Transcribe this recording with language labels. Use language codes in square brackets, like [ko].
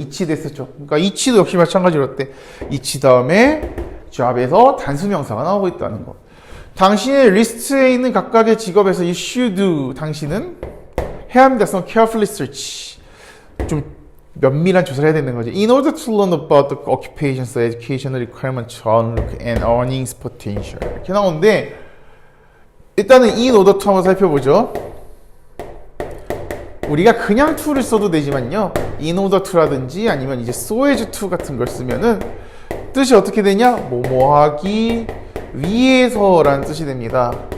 [ko] each 됐었죠. 그러니까 each도 역시 마찬가지로 어때? each 다음에 job에서 단수명사가 나오고 있다는 거. 당신의 리스트에 있는 각각의 직업에서 [en] you should, [ko] 당신은 해야 합니다. [en] Some careful research. [ko] 좀 면밀한 조사를 해야 되는 거죠. [en] In order to learn about the occupations, educational requirements, outlook, and earnings potential. [ko] 이렇게 나오는데 일단은 in order to 한번 살펴보죠. 우리가 그냥 to를 써도 되지만요. in order to라든지 아니면 이제 so as to 같은 걸 쓰면은 뜻이 어떻게 되냐? 뭐하기 위해서라는 뜻이 됩니다.